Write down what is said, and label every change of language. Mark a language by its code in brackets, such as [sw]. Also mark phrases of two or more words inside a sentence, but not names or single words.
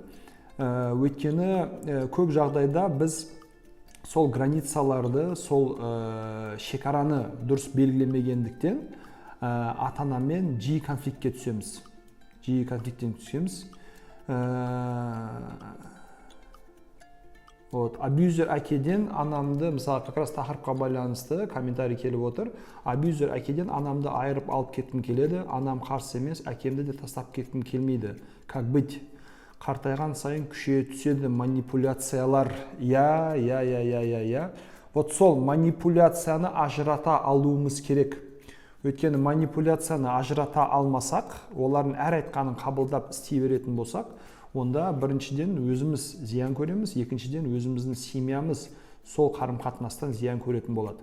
[kk] Өйткені көп жағдайда біз сол границаларды, сол шекараны дұрыс белгілемегендіктен ата-анамен жиі конфликтке түсеміз. Абьюзер әкеден анамды, мысалы, [ru] как раз [kk] тақырыпқа байланысты комментарий келіп отыр. Абьюзер әкеден анамды айырып алып кеткім келеді, анам қарсы емес, әкемді де тастап кеткім келмейді. [ru] Как быть? [kk] Қартайған сайын күшейе түседі манипуляциялар. Вот сол манипуляцияны ажырата алуымыз керек. Өйткені манипуляцияны ажырата алмасақ, олардың әр айтқанын қабылдап істей беретін болсақ, онда біріншіден өзіміз зиян көреміз, екіншіден өзіміздің семьямыз сол қарым-қатынастан зиян көретін болады.